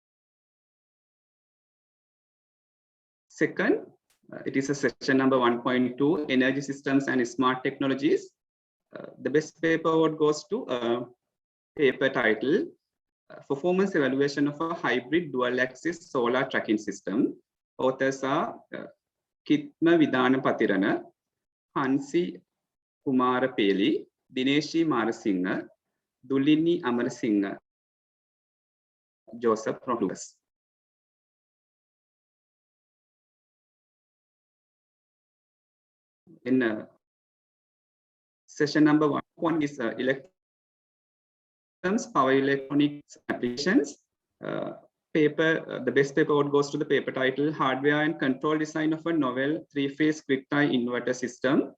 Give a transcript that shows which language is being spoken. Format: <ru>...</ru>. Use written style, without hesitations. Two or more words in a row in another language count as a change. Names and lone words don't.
<en>Second, it is a session number 1.2, Energy Systems and Smart Technologies. The best paper award goes to paper title, Performance Evaluation of a Hybrid Dual-Axis Solar Tracking System. Authors are Kitma Vidana Patirana, Hansi Kumara Peli, Dineshi Marasingha, Dulini Amarasingha, Joseph Rohlus. In session number 1 is Power Electronics Applications. The best paper award goes to the paper title, Hardware and Control Design of a Novel 3-Phase Quick-Tie Inverter System.</en>